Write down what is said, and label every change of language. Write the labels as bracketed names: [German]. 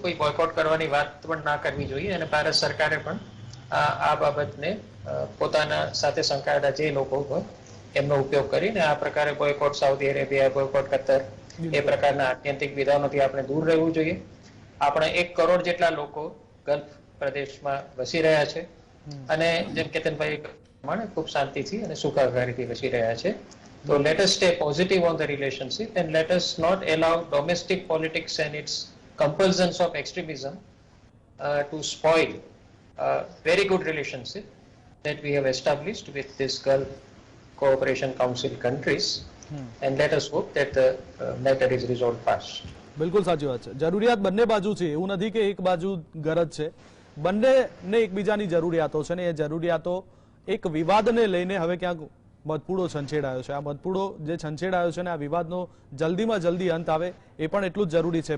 [Gujarati] કોઈ બોયકોટ કરવાની વાત પણ ના કરવી જોઈએ અને ભારત સરકારે પણ આ બાબતને પોતાના સાથે સંકળાયેલા જે લોકો હોય એમનો ઉપયોગ કરીને આ પ્રકારે boycott Saudi Arabia, boycott Qatar, એ પ્રકારના આત્યંતિક વિધાનોથી આપણે દૂર રહેવું જોઈએ. આપણે 1 કરોડ જેટલા લોકો ગલ્ફ પ્રદેશમાં વસી રહ્યા છે અને જેમ કેતનભાઈ પ્રમાણે ખૂબ શાંતિથી અને સુખાકારીથી વસી રહ્યા છે. [English] So let us stay positive on the relationship and let us not allow domestic politics and its compulsions of extremism to spoil a very good relationship that we have established with this Gulf Cooperation Council countries, and let us hope that the matter is resolved fast. [Gujarati] બિલકુલ સાચી વાત છે. જરૂરિયાત બંને બાજુ છે, એવું નથી કે એક બાજુ ગરજ છે. બંનેને એકબીજાની જરૂરિયાતો છે ને એ જરૂરિયાતો એક વિવાદને લઈને હવે ક્યાંક મતપૂડો છંછેડાયો છે. આ મતપૂડો જે છંછેડાયો છે ને આ વિવાદનો જલ્દીમાં જલ્દી અંત આવે એ પણ એટલું જ જરૂરી છે.